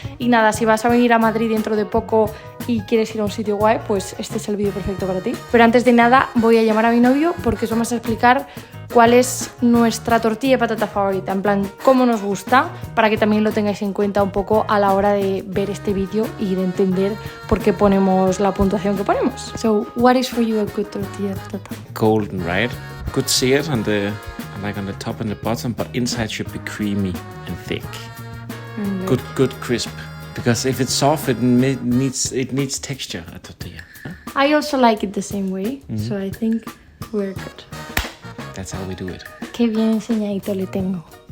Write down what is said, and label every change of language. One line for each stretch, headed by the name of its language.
Spanish: Y nada, si vas a venir a Madrid dentro de poco y quieres ir a un sitio guay, pues este es el vídeo perfecto para ti. Pero antes de nada voy a llamar a mi novio porque os vamos a explicar cuál es nuestra tortilla de patata favorita, en plan, cómo nos gusta, para que también lo tengáis en cuenta un poco a la hora de ver este vídeo y de entender por qué ponemos la puntuación que ponemos.
English: So, what is for you a good tortilla de patata? Golden, right? Good seared on the top and the bottom, but inside should be creamy and thick. Good crisp. Because if it's soft, it needs texture, a tortilla. Huh? I also like it the same way, so I think we're good. That's how we do it.
Spanish: Qué bien enseñadito le tengo.